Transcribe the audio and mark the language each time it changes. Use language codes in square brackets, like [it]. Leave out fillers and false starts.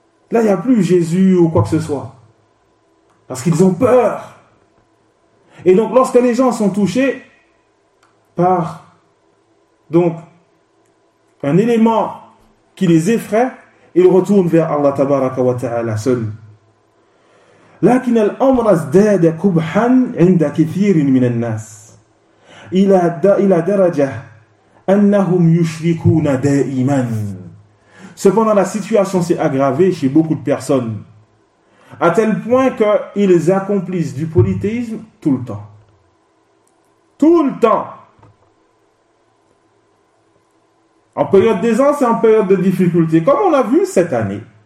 [fr] Là, il n'y a plus Jésus ou quoi que ce soit. Parce qu'ils ont peur. Et donc, lorsque les gens sont touchés par donc un élément qui les effraie, ils retournent vers Allah Tabaraka wa Ta'ala seul. [ar] لكن الأمر ازداد قبحا عند كثير من الناس إلى درجة أنهم يشركون دائما. [fr] Cependant, la situation s'est aggravée chez beaucoup de personnes, à tel point qu'ils accomplissent du polythéisme tout le temps. Tout le temps. En période des ans, c'est en période de difficulté, comme on l'a vu cette année.